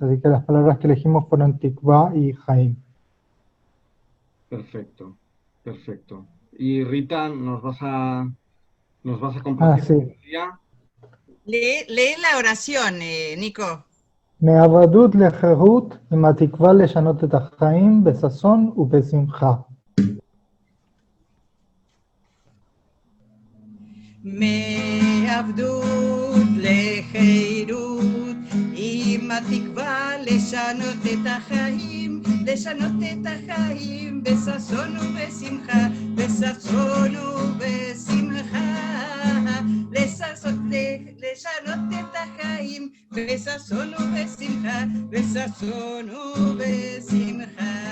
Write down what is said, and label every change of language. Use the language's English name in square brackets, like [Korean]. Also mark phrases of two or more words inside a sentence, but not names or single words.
[Spanish] Así que las palabras que elegimos fueron Tikva y Jaim. Perfecto, perfecto. Y Rita, nos vas a Ah, compartir sí. la poesía. Lee la oración, Nico. [Hebrew] מעבדות לחירות עם התקווה לשנות את החיים בששון ובשמחה. מעבדות לחירות, עם התקווה לשנות את החיים, לשנות את החיים בששון ובשמחה, בששון ובשמחה, לשנות את החיים בששון ובשמחה, בששון ובשמחה.